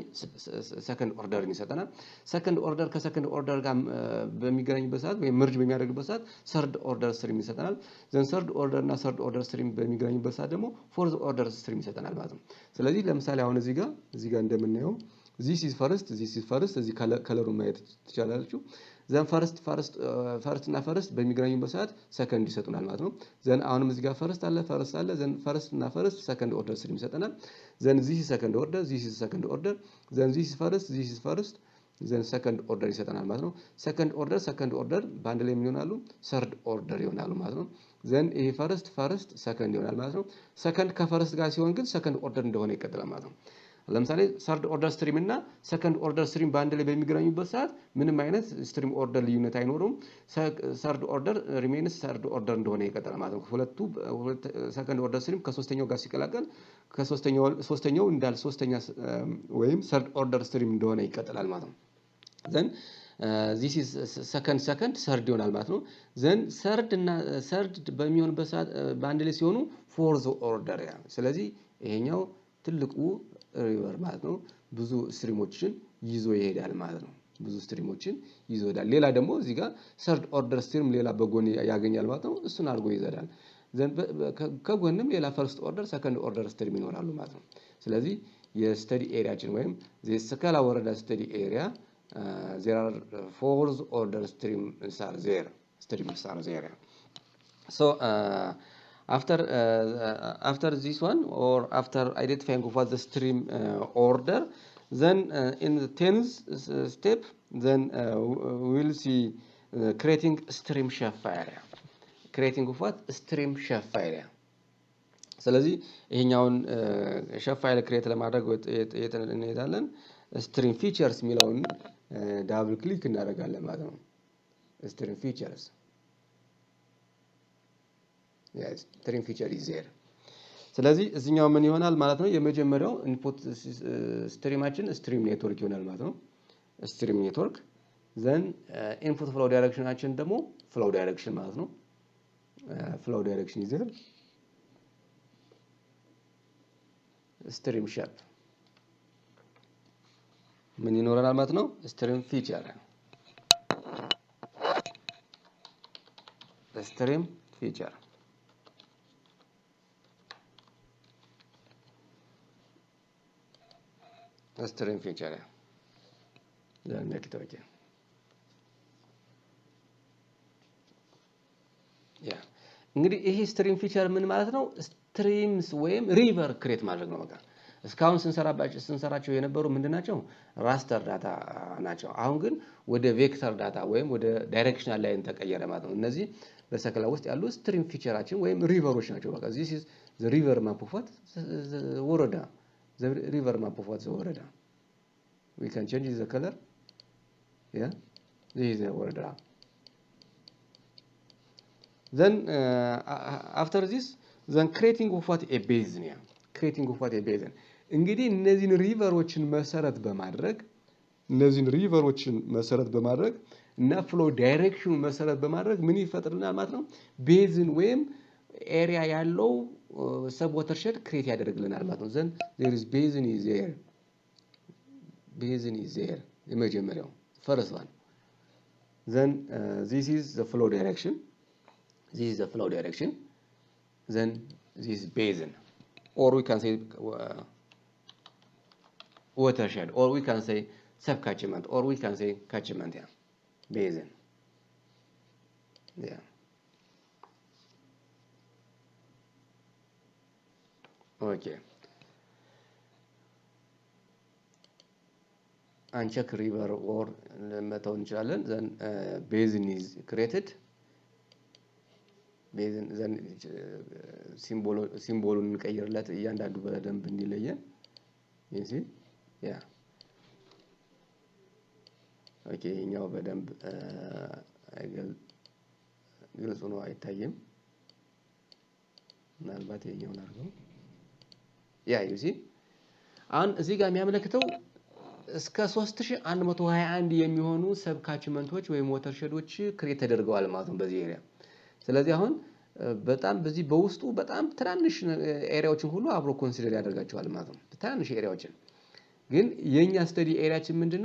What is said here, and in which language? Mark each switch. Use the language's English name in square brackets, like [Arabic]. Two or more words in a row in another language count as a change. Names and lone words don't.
[English] second orderን [Amharic] ይሰጠናል [English] second order ከsecond order [Amharic] ጋር በሚገናኝበት ሰዓት ወይ መርጅ በሚያደርግበት ሰዓት [English] third order stream [Amharic] ይሰጠናል [English] then third order [Amharic] እና [English] third order stream [Amharic] በሚገናኝበት ሰዓት ደግሞ [English] fourth order stream [Amharic] ይሰጠናል ማለት ነው ስለዚህ ለምሳሌ አሁን እዚህ ጋር እንደምናየው [English] this is first [Amharic] እዚህ ከለሩን ማየት ትችላላችሁ [English] then first [Amharic] እና ፈርስት በሚገናኙበት ሰዓት ሰከንድ ይሰጡናል ማለት ነው ዘን አሁንም እዚህ ጋር ፈርስት አለ ዘን ፈርስት እና [English] first second order stream [Amharic] ይሰጠናል ዘን [English] this is second order [Amharic] ዘን [English] this is first then second order [Amharic] ይሰጠናል ማለት ነው [English] second order [Amharic] በአንድ ላይ ምን ይሆናሉ [English] third order [Amharic] ይሆናሉ ማለት ነው ዘን ይሄ [English] first second [Amharic] ይሆናል ማለት ነው ሰከንድ ከፈርስት ጋር ሲሆን ግን [English] second order [Amharic] እንደሆነ ይቀጥላል ማለት ነው ለምሳሌ [English] third order stream [Amharic] እና [English] second order stream [Amharic] ባንድ ላይ በሚገናኙበት ሰዓት ምንም አይነት [English] stream order [Amharic] ልዩነት አይኖርም [English] third order remains third order [Amharic] እንደሆነ ይቀጥላል ማለት ነው ሁለቱ [English] second order stream [Amharic] ከሶስተኛው ጋር ሲቀላቀል ከሶስተኛው እንዳል ሶስተኛ ወይም [English] third order stream [Amharic] እንደሆነ ይቀጥላል ማለት ነው ዘን [English] this is second [Amharic] ሰርድ ይሆናል ማለት ነው [English] then third [Amharic] በሚሆንበት ሰዓት ባንድ ላይ ሲሆኑ [English] fourth order [Amharic] ያ ስለዚህ ይሄኛው ትልቁ ሪቨር ማለት ነው ብዙ ስትሪሞችን ይዞ ይሄዳል ማለት ነው ብዙ ስትሪሞችን ይዞ ይሄዳል ሌላ ደግሞ እዚህ ጋር [English] third order stream [Amharic] ሌላ በጎን ያገኛል ማለት ነው እሱን አድርጎ ይዘዳል ዘን ከጎንም ሌላ [English] first order second order stream [Amharic] ይኖራሉ ማለት ነው ስለዚህ [English] የstudy areaችን [Amharic] ወይም የሰከላ ወረዳ [English] study area there are fourth order streams are there so after this one or after identifying what the stream order then in the 10th step then we will see creating stream shelf area [Amharic] ስለዚህ ይሄኛውን [English] shape file create [Amharic] ለማድረግ እንሄዳለን [English] stream features [Amharic] የሚለውን [English] double click [Amharic] እናደርጋለን ማለት ነው [English] stream features yes stream feature is there [Amharic] ስለዚህ እዚህኛው ምን ይሆናል ማለት ነው የመጀመሪያው [English] input streamችን stream network [Amharic] ይሆናል ማለት ነው [English] stream network then input flow directionአችን ደግሞ flow direction [Amharic] ማለት ነው [English] flow direction is there stream shape [Amharic] ምን ይኖራል ማለት ነው [English] stream feature stream feature then make it okay yeah [Amharic] እንግዲህ ይሄ [English] stream feature ምን [Amharic] ማለት ነው streams ወይም [English] river create [Amharic] ማድረግ ነው በቃ እስካሁን ስንሰራቸው የነበሩ ምንድናቸው [English] raster data [Amharic] ናቸው አሁን ግን ወደ [English] vector data [Amharic] ወይም ወደ [English] directional line [Amharic] ተቀየረ ማለት ነው እነዚህ በሰከላ ውስጥ ያሉ [English] stream featureአችን [Amharic] ወይም ሪቨሮች ናቸው በቃ [English] this is the river map of what [Amharic] ወረዳ [English] the river map of what [Amharic] ወረዳ [English] we can change the color yeah this is the [Amharic] ወረዳ [English] then after this then creating of what a basin yeah creating of what a basin [Amharic] እንግዲህ እነዚህን ሪቨሮችን መሰረት በማድረግ እና [English] flow directionኑ [Amharic] መሰረት በማድረግ ምን ይፈጥርናል ማለት ነው ቤዝን ወይም ኤሪያ ያለው [English] sub watershed create [Amharic] ያደርግልናል ማለት ነው [English] then there is basin is there [Amharic] የመጀመሪያው [English] first one then this is the flow direction then this is basin or we can say watershed or we can say subcatchment or we can say catchment yeah basin yeah okay uncheck river or [Amharic] መተው እንችላለን [English] then basin is created basin then [Amharic] ሲምቦሉን እንቀይርለት እያንዳንዱ በደንብ እንዲለየን [English] you see yeah [Amharic] okay ኛው በደንብ ግልጽ ነው አይታየም ምናልባት የኛውን አድርገው [English] yeah you see [Amharic] አሁን እዚህ ጋር የሚያመለክተው እስከ 3121 የሚሆኑ [English] sub catchmentቶች [Amharic] ወይም ወተርሼዶች ክሬት ተደርገዋል ማለት ነው በዚህ ኤሪያ። ስለዚህ አሁን በጣም በዚህ በውስጡ በጣም ትናንሽ ኤሪያዎችን ሁሉ አብሮ ኮንሲደር ያደርጋቸዋል ማለት ነው። ትናንሽ ኤሪያዎችን ግን የኛ [English] study areaችን [Amharic] ምንድነው?